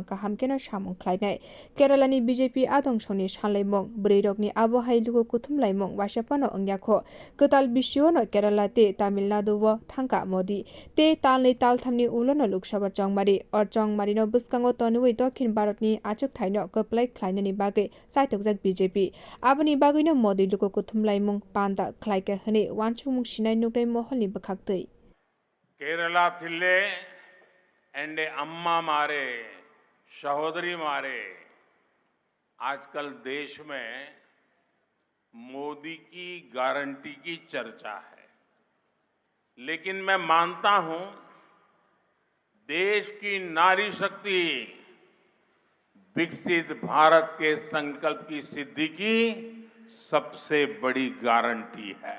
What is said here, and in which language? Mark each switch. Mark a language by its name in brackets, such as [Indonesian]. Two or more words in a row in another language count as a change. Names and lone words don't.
[Kok Borok] काहामकेनो सामुं ख्लायनाय केरलानि बीजेपी आदंसनि सानलायमुं बुरै रगनि आबहाय लुकुथुम लाइमुं वासेपानो अंयाखो कताल बिसिवनो केरला ते तामिलनाडु व थांका मोदी ते तालनै तालथामनि उलोनो लोकसभा चंमारी और चंमारीनो बुस्कांगो तनुवै दक्षिण भारतनि आचुक थाइनो कप्लाय ख्लायनायनि बागै सायथकजाक बीजेपी आबनि बागैनो मोदी लुकुथुम लाइमुं पान्दा ख्लायके हनै वानसुमुं सिनाय नुनाय महलनि बखाक्तै [Malayalam] കേരള തില്ലെ എന്റെ അമ്മ മാരേ സഹോദരി മാരേ [Hindi] आजकल देश में मोदी की गारंटी की चर्चा है, लेकिन मैं मानता हूं देश की नारी शक्ति विकसित भारत के संकल्प की सिद्धि की सबसे बड़ी गारंटी है।